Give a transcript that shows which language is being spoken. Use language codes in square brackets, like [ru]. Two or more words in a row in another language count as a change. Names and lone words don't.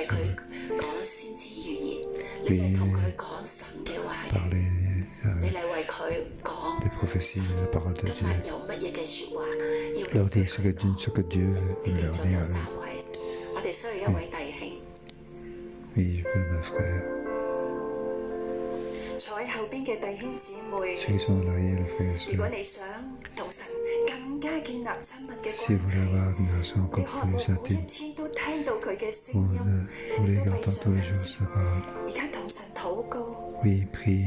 [fr] Oui, parler des prophéties, la parole de Dieu. Leur dire ce que Dieu veut leur dire à eux. Oui, je veux un frère. [yue] 坐喺後邊嘅弟兄姊妹， [fr] Ceux qui sont en arrière, les frères et [yue] 如果 [fr] sœurs, [yue] 你想同神更加建立親密嘅 [fr] si [yue] 關 [fr] vous voulez [yue] 係， [fr] avoir une relation [yue] 你 [fr] encore [yue] 渴望 [fr] plus [yue] 每一 [fr] intime, [yue] 天都聽到佢嘅聲 [fr] vous [yue] 音， [fr] voulez [yue] 你都為 [fr] entendre [yue] 上 [fr] tous les [yue] 帝 [fr] jours sa parole. [yue] 而家同神禱告， [fr] Oui, priez,